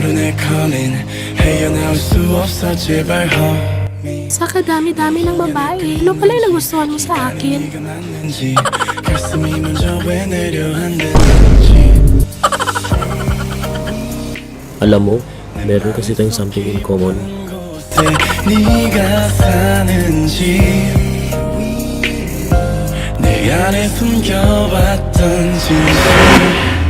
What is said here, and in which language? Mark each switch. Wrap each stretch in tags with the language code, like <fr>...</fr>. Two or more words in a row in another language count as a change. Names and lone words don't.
<ko>calling 헤어나올 수 없어 제발 homie</ko> <tl>Sa kadami-dami ng babae, ano pala yung nagustuhan mo sa akin?</tl> <ko>네가 맞는지 가슴이 먼저 왜 내려앉는지</ko> <tl>Alam mo, meron kasi tayong</tl> <en>something in common.</en> <ko>곳에 네가 사는지 내 안에 숨겨왔던 진실</ko>